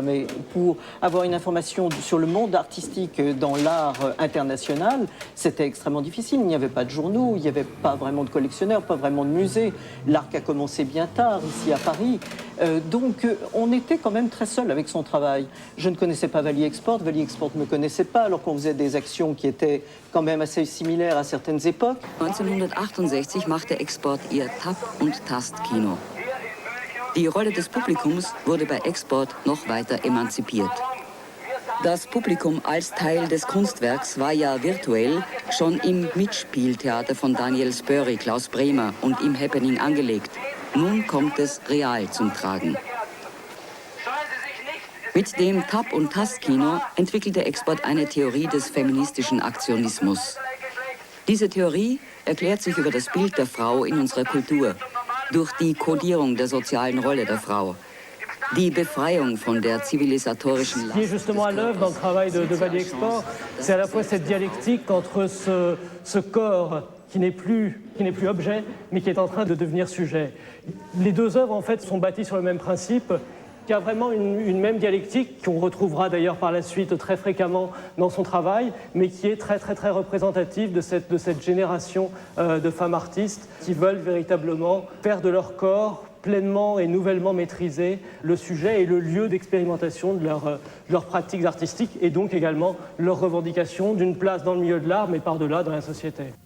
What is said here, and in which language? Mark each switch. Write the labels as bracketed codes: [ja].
[fr] Mais pour avoir une information sur le monde artistique dans l'art international, c'était extrêmement difficile. Il n'y avait pas de journaux, il n'y avait pas vraiment de collectionneurs, pas vraiment de musées. L'art a commencé commencé bien tard, ici à Paris. Donc on était quand même très seul avec son travail. Je ne connaissais pas Valley Export ne me connaissait pas, alors qu'on faisait des actions qui étaient quand même assez similaires à certaines époques. [de] 1968 machte Export ihr Tap- und Tast-Kino. Die Rolle des Publikums wurde bei Export noch weiter emanzipiert. Das Publikum als Teil des Kunstwerks war ja virtuell schon im Mitspieltheater von Daniel Spöri, Klaus Bremer und im Happening angelegt. Nun kommt es real zum Tragen. Mit dem Tap- und Tastkino entwickelte Export eine Theorie des feministischen Aktionismus. Diese Theorie erklärt sich über das Bild der Frau in unserer Kultur, durch die Kodierung der sozialen Rolle der Frau, die Befreiung von der zivilisatorischen Last. [fr] Ce qui est justement à l'œuvre dans le travail de Valley Export, c'est à la fois cette dialectique entre ce corps qui n'est plus objet, mais qui est en train de devenir sujet. Les deux œuvres, en fait, sont bâties sur le même principe, qui a vraiment une même dialectique, qu'on retrouvera d'ailleurs par la suite très fréquemment dans son travail, mais qui est très représentative de cette génération de femmes artistes qui veulent véritablement faire de leur corps pleinement et nouvellement maîtriser le sujet et le lieu d'expérimentation de leurs pratiques artistiques, et donc également leur revendication d'une place dans le milieu de l'art, mais par-delà dans la société.